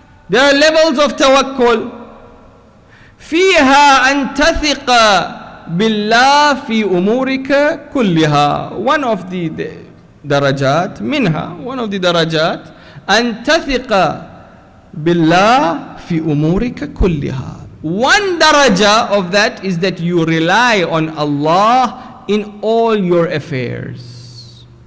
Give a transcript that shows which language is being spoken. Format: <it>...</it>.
<en>There are levels of tawakkul.</en> <ar>فيها أن تثق بالله في أمورك كلها.</ar> <en>One of the darajat,</en> <ar>منها,</ar> <en>one of the darajat,</en> <ar>أن تثق بالله في أمورك كلها.</ar> <en>One daraja of that is that you rely on Allah in all your affairs.</en>